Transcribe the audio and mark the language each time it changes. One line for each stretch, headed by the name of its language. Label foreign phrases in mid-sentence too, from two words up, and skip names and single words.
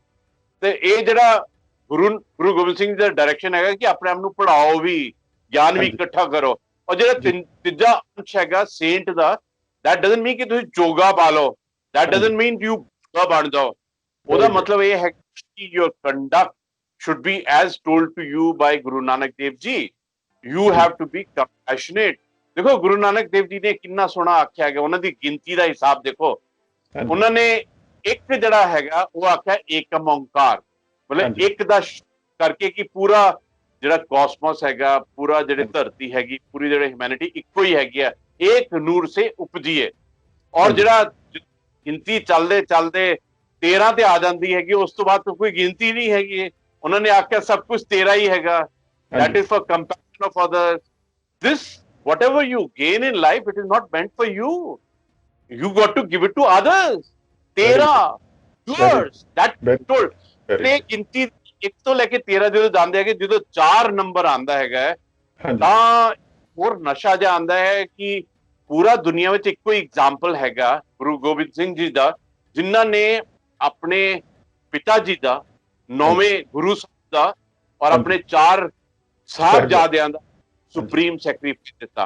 Punjabi: ਤੇ ਇਹ ਜਿਹੜਾ ਗੁਰੂ ਗੋਬਿੰਦ ਸਿੰਘ ਦਾ ਡਾਇਰੈਕਸ਼ਨ ਹੈਗਾ ਕਿ ਆਪਣੇ ਆਪ ਨੂੰ ਪੜਾਓ ਵੀ, ਗਿਆਨ ਵੀ ਇਕੱਠਾ ਕਰੋ। ਔਰ ਜਿਹੜਾ ਤੀਜਾ ਅੰਸ਼ ਹੈਗਾ ਸੇਂਟ ਦਾ,
English: that doesn't mean
Punjabi: ਕਿ ਤੁਸੀਂ ਜੋਗਾ ਪਾ ਲਓ,
English: that doesn't mean you
Punjabi: ਬਣ ਜਾਓ। ਉਹਦਾ ਮਤਲਬ ਇਹ ਹੈ ਕਿ
English: your conduct should be as told to you by Guru Nanak Dev Ji, you have to be compassionate।
Punjabi: ਦੇਖੋ ਗੁਰੂ ਨਾਨਕ ਦੇਵ ਜੀ ਨੇ ਕਿੰਨਾ ਸੋਹਣਾ ਆਖਿਆ ਗਿਆ, ਉਹਨਾਂ ਦੀ ਗਿਣਤੀ ਦਾ ਹਿਸਾਬ ਦੇਖੋ। ਉਹਨਾਂ ਨੇ ਇੱਕ ਜਿਹੜਾ ਹੈਗਾ ਉਹ ਆਖਿਆ ਏਕਮ ਓਂਕਾਰ, ਮਤਲਬ ਇੱਕ ਦਾ ਕਰਕੇ ਕਿ ਪੂਰਾ ਜਿਹੜਾ ਕਾਸਮੋਸ ਹੈਗਾ, ਪੂਰਾ ਜਿਹੜੀ ਧਰਤੀ ਹੈਗੀ, ਪੂਰੀ ਜਿਹੜੀ ਹਿਊਮੈਨਿਟੀ ਇੱਕੋ ਹੀ ਹੈਗੀ ਆ, ਏਕ ਨੂਰ ਸੇ ਉਪਜੀਏ। ਔਰ ਜਿਹੜਾ ਗਿਣਤੀ ਚੱਲਦੇ ਚੱਲਦੇ 13 ਤੇ ਆ ਜਾਂਦੀ ਹੈਗੀ, ਉਸ ਤੋਂ ਬਾਅਦ ਕੋਈ ਗਿਣਤੀ ਨਹੀਂ ਹੈਗੀ। ਉਹਨਾਂ ਨੇ ਆਖਿਆ ਸਭ ਕੁਝ ਤੇਰਾ ਹੀ ਹੈਗਾ, that is for compassion of others, this whatever you gain in life, it is not meant for you, you got to give it to others, ਤੇਰਾ yours, that told। ਤੇ ਗਿਣਤੀ 1 ਤੋਂ ਲੈ ਕੇ 13 ਜਦੋਂ ਜਾਂਦੇ ਹੈਗੇ, ਜਦੋਂ 4 ਨੰਬਰ ਆਂਦਾ ਹੈਗਾ ਤਾਂ ਹੋਰ ਨਸ਼ਾ ਜਿਹਾ ਆਂਦਾ ਹੈ ਕਿ ਪੂਰਾ ਦੁਨੀਆ ਵਿੱਚ ਇੱਕੋ ਹੀ ਐਗਜ਼ਾਮਪਲ ਹੈਗਾ ਗੁਰੂ ਗੋਬਿੰਦ ਸਿੰਘ ਜੀ ਦਾ, ਜਿਨ੍ਹਾਂ ਨੇ ਆਪਣੇ ਪਿਤਾ ਜੀ ਦਾ, 9ਵੇਂ ਗੁਰੂ ਸਾਹਿਬ ਦਾ ਔਰ ਆਪਣੇ 4 ਸਾਹਿਬਜ਼ਾਦਿਆਂ ਦਾ
English: supreme sacrifice
Punjabi: ਦਿੱਤਾ।